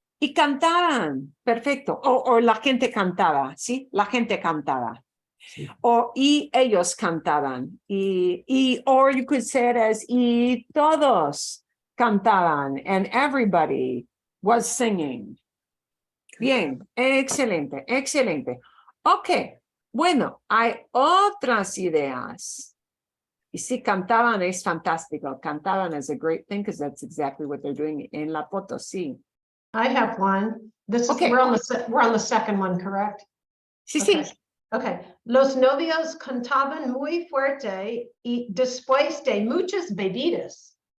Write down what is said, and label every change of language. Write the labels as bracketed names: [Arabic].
[Spanish] Y cantaban, perfecto. O la gente cantaba, ¿sí? La gente cantaba. Sí. Y ellos cantaban. [English] Or you could say it as [Spanish] y todos cantaban, [English] and everybody was singing. [Spanish] Bien, excelente, excelente. Ok, bueno, hay otras ideas. Y si cantaban es fantástico. [English] Cantaban is a great thing because that's exactly what they're doing in La Potosí. I have one. This is, Okay. we're on the second one, correct? [Spanish] Sí, [English] Okay. [Spanish] sí. [English] Okay. [Spanish] Los novios cantaban muy fuerte y después de muchas bebidas.